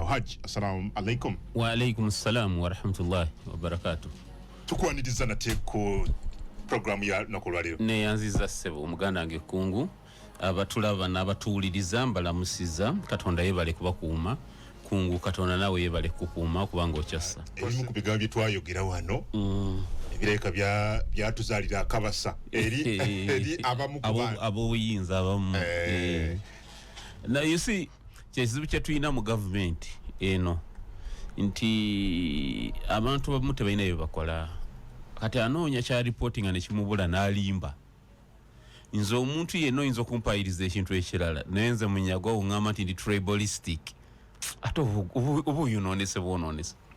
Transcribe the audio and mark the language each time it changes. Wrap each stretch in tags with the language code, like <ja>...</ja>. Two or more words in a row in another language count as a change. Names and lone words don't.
<ar>حاج السلام عليكم. وعليكم السلام ورحمة الله وبركاته.</ar> <lg>Tukwaniriza nate ku program ya nakulwaliro. Ne yanziza sebo omuganda wange kungu abatulaba n'abatuwuliriza mbalamusiza Katonda yebale kubakuuma kungu Katonda nawe yebale kukuuma kubanga okyassa. Ebimu ku bigambo bye twayogera wano ebireka byatuzaalira akabasa eri abamu ku bantu ab'obuyinza abamu.</lg> <en>Now you see</en> <lg>kyekizibu kye tulina mu government eno nti abantu abamu tebalina bye bakola kati anoonya kya reporting ne kimubula n'alimba nze omuntu yenna oyinza okumpayiriza ekintu ekirala naye nze munyagwa oŋŋamba nti ndi tribalistic ate oba oyonoonese bwonoonese</lg>